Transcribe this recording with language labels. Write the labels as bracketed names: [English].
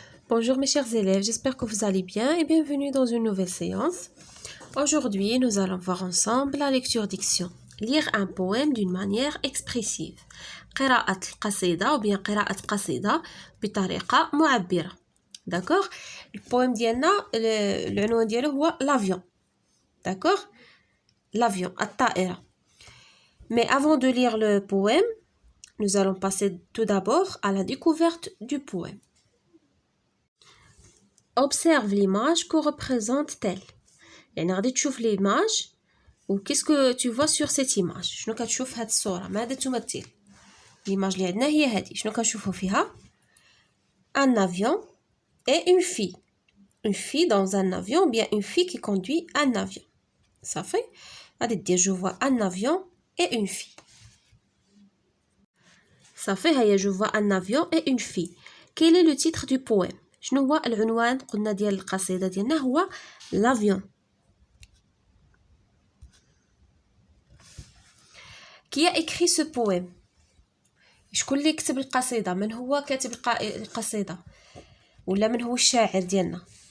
[French] Bonjour mes chers élèves, j'espère que vous allez bien et bienvenue dans une nouvelle séance. Aujourd'hui, nous allons voir ensemble la lecture diction. Lire un poème d'une manière expressive. [Arabic] قراءة القصيدة [French] ou bien [Arabic] قراءة قصيدة بطريقة معبرة. [French] D'accord? [Arabic] Le poème ديالنا العنوان ديالو هو l'avion. [French] D'accord? L'avion, الطائرة. Mais avant de lire le poème, nous allons passer tout d'abord à la découverte du poème. Observe l'image que représente-t-elle. [Arabic] يعني غادي تشوف [French] l'image و qu'est-ce que tu vois sur cette image. [Arabic] شنو كتشوف هاد الصورة ماذا تمثل. l'image اللي عندنا هي هذه. شنو كنشوفوا فيها [French] un avion et une fille. Une fille dans un avion ou bien une fille qui conduit un avion. [Arabic] صافي غادي دير [French] je vois un avion et une fille. [Arabic] صافي هيا [French] je vois un avion et une fille. Quel est le titre du poème. [Arabic] شنو هو العنوان قلنا ديال القصيدة ديالنا هو l'avion. [French] Qui a écrit ce poème. [Arabic] شكون اللي كتب القصيدة. من هو كاتب القصيدة ولا من هو الشاعر ديالنا.